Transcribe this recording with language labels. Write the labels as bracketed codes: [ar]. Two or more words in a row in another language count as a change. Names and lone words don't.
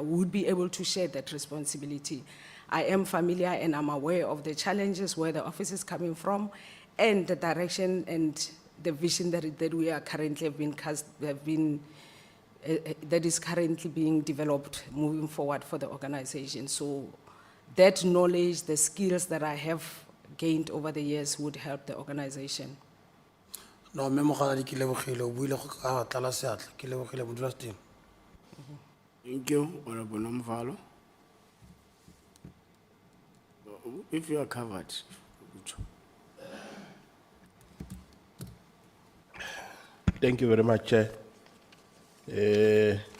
[en] We would be able to share that responsibility. I am familiar and I'm aware of the challenges, where the office is coming from, and the direction and the vision that we are currently that is currently being developed moving forward for the organization. So that knowledge, the skills that I have gained over the years would help the organization. No, [nso] Memo Kgaladi, ke lebogile, o buile go ka tlala seatla, ke lebogile modulasetulo. [en] Thank you, Honorable Nomvalo. If you are covered. Thank you very much, Chair. Yeah.